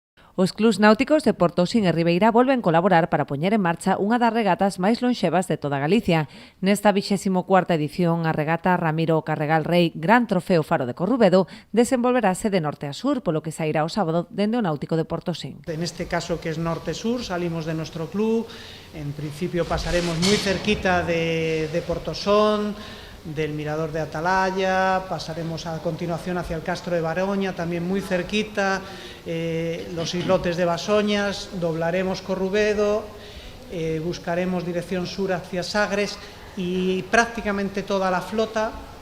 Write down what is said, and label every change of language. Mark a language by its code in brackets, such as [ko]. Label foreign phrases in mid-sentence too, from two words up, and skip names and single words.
[gl] Os clubs náuticos de Portosín e Ribeira volven colaborar para poñer en marcha unha das regatas máis lonxevas de toda Galicia. Nesta 24ª edición, a regata Ramiro Carregal Rei Gran Trofeo Faro de Corrubedo desenvolverase de norte a sur, polo que sairá o sábado dende o náutico de Portosín. [es] En este caso, que es norte-sur, salimos de nuestro club, en principio pasaremos muy cerquita de Portosón, del Mirador de Atalaya, pasaremos a continuación hacia el Castro de Baroña, también muy cerquita, los islotes de Basoñas, doblaremos Corrubedo, buscaremos dirección sur hacia Sagres y prácticamente toda la flota,